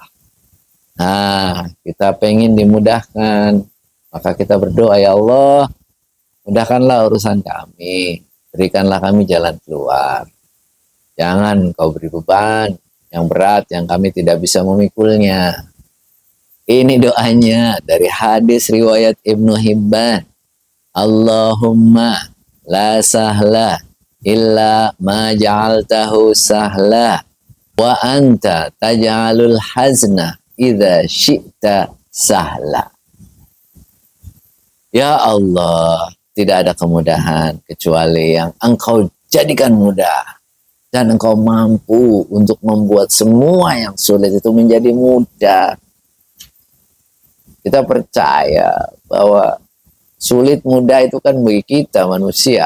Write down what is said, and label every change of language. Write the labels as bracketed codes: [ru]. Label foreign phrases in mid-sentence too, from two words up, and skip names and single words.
[id] Nah kita pengen dimudahkan, maka kita berdoa, ya Allah mudahkanlah urusan kami, berikanlah kami jalan keluar. Jangan kau beri beban yang berat yang kami tidak bisa memikulnya. Ini doanya dari hadis riwayat Ibnu Hibban. [ar] اللهم لا سهل إلا ما جعلته سهلا وأنت تجعل الحزن إذا شئت سهلا. [id] Ya Allah, tidak ada kemudahan kecuali yang Engkau jadikan mudah. Dan Engkau mampu untuk membuat semua yang sulit itu menjadi mudah. Kita percaya bahwa sulit mudah itu kan bagi kita manusia.